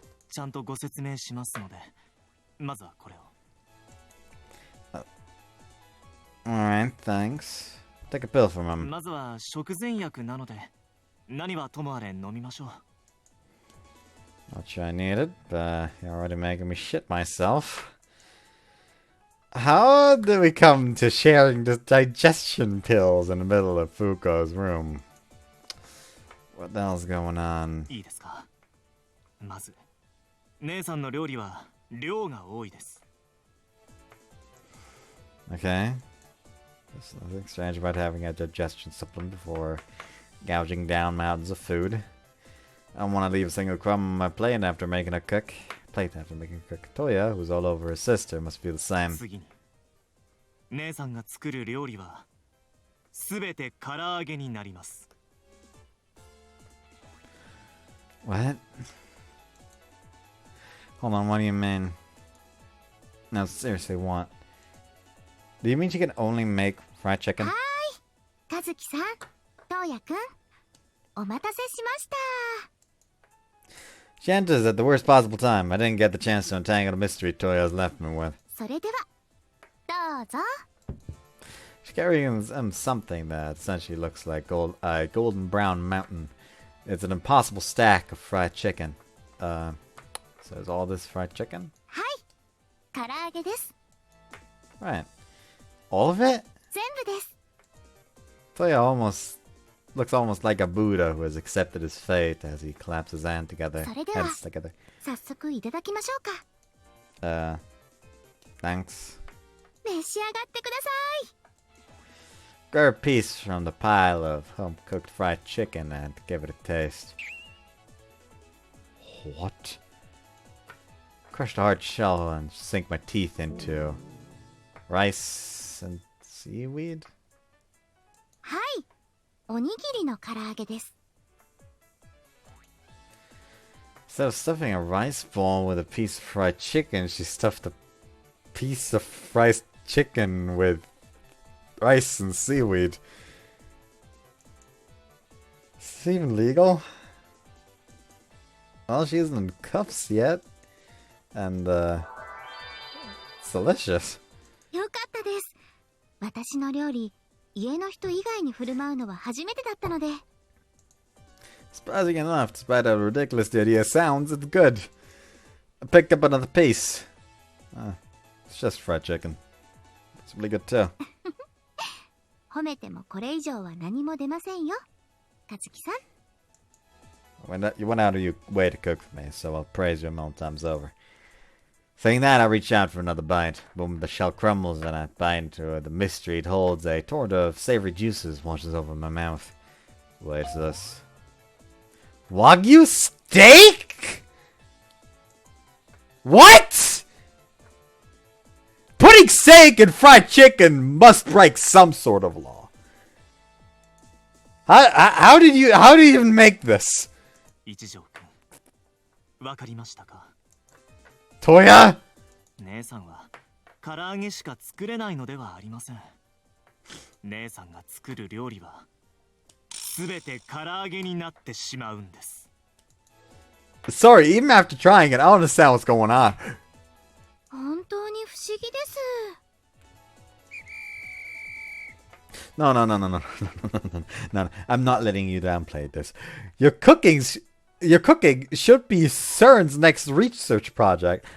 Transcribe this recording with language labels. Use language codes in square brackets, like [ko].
[ja] ちゃんとご説明しますので、まずはこれを。 [en] Alright, thanks. Take a pill from him. [ja] まずは食前薬なので、何はともあれ飲みましょう。 [en] Not sure I need it, but you're already making me shit myself. How did we come to sharing the digestion pills in the middle of Fuuko's room? What the hell's going on? [ja] いいですか。まず、姉さんの料理は量が多いです。 [en] Okay. There's nothing strange about having a digestion supplement before gouging down mountains of food. I don't want to leave a single crumb on my plate after making a cook. Toya, who's all over her sister, must feel the same. [ja] 次に、姉さんが作る料理はすべて唐揚げになります。 [en] What? Hold on, what do you mean? No, seriously, what? Do you mean she can only make fried chicken? [ja] はーい、和樹さん、トウヤくん、お待たせしました。 [en] She enters at the worst possible time. I didn't get the chance to untangle the mystery Toya's left me with. [ja] それでは、どうぞ。 [en] She's carrying something that essentially looks like a golden brown mountain. It's an impossible stack of fried chicken. So is all this fried chicken? [ja] はい、唐揚げです。 [en] Right. All of it? [ja] 全部です。 [en] Toya looks almost like a Buddha who has accepted his fate as he claps his hands together. [ja] 早速いただきましょう [en] Thanks. [ja] か。召し上がってください。 [en] Grab a piece from the pile of home-cooked fried chicken and give it a taste. What? Crush the hard shell and sink my teeth into rice and seaweed? [ja] はい、おにぎりの唐揚げです。 [en] Instead of stuffing a rice ball with a piece of fried chicken, she stuffed a piece of fried chicken with rice and seaweed. Is this even legal? Well, she isn't in cuffs yet. And, it's delicious. [ja] よかったです。私の料理、家の人以外に振る舞うのは初めてだったので。 [en] Surprising enough, despite how ridiculous the idea sounds, it's good. I picked up another piece. It's just fried chicken. It's really good too. [ja] 褒めてもこれ以上は何も出ませんよ。和樹さん。 [en] You went out of your way to cook for me, so I'll praise you a million times over. Saying that, I reach out for another bite. Boom, the shell crumbles and I bite into the mystery it holds. A torrent of savory juices washes over my mouth. What is this? Wagyu steak? What? Putting steak in fried chicken must break some sort of law. How did you even make this? [ja] 一条くん、わかりましたか [en] Toya? [ja] 姉さんは唐揚げしか作れないのではありません。姉さんが作る料理は全て唐揚げになってしまうんです。 [en] Sorry, even after trying it, I don't understand what's going on. [ja] 本当に不思議です。 [en] No, no, no, no, no, no, no, no, no, no. I'm not letting you downplay this. Your cooking should be CERN's next research project.